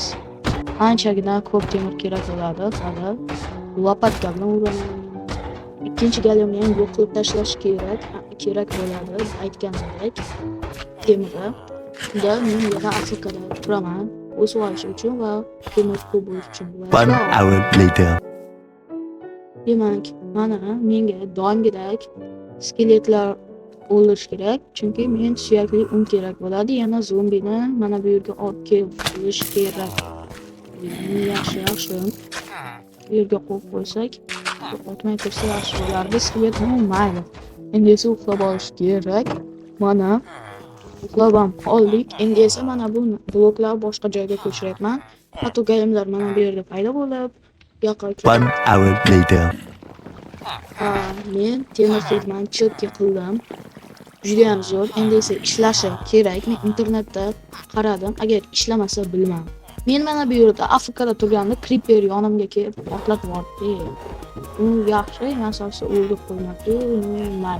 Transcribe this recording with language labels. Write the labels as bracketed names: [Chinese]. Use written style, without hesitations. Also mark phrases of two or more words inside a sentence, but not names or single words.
[Uzbek] Anchagina ko'p temir kerak bo'ladi. Hali lopatka bilan uraman. Ikkinchi galimni ham yo'q qilib tashlash kerak bo'ladi. Aytganimdek, temirni. Unda men yana AFKda turaman. O'sib olish uchun va temir ko'p bo'lish uchun. [English] 1 hour later. [Uzbek] Demak, mana menga doimgidek skeletlar o'ldirish kerak, chunki men suyakli un kerak bo'ladi. Yana zombini mana bu yerga olib kelish kerak. Yaxshi. Bu yerga qo'yib qo'ysak, o'tmay tursa yaxshi bo'lardi. Skeletni mayli. Endi esa uxlab olish kerak. Mana uxlab ham oldik. Endi esa mana bu bloklar boshqa joyga ko'chiryapman. Hatto galimlar mana bu yerda paydo bo'lib, yoqqa [English] 1 hour later. [Uzbek] Men temir fermani chotki qildim. Juda ham zo'r. Endi esa ishlashi kerak. Men internetda qaradim. Agar ishlamasa bilmam. Men mana bu yerda AFKda turganda creeper yonimga kelib portlatib yubordi. U yaxshi, asosida o'ldirib qo'ymadi.